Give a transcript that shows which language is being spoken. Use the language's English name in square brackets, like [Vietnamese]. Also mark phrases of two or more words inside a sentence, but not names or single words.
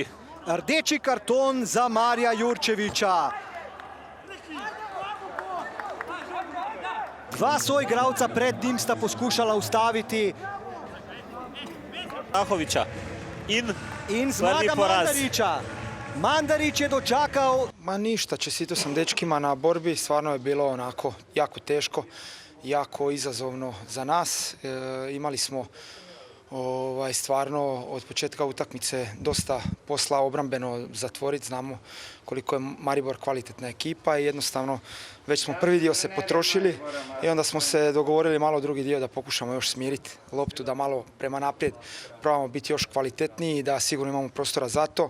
[Slovenian] Rdeči karton za Marija Jurčevića. Dva soigralca pred njim sta poskušala ustaviti Zahoviča. In zmaga Mandarića. Mandarić je dočakal. [Croatian] Ma ništa, čestitao sam dečkima na borbi, stvarno je bilo onako jako teško, jako izazovno za nas. Imali smo stvarno od početka utakmice dosta posla obrambeno zatvoriti, znamo koliko je Maribor kvalitetna ekipa i jednostavno već smo prvi dio se potrošili i onda smo se dogovorili malo drugi dio da pokušamo još smiriti loptu, da malo prema naprijed probamo biti još kvalitetniji i da sigurno imamo prostora za to.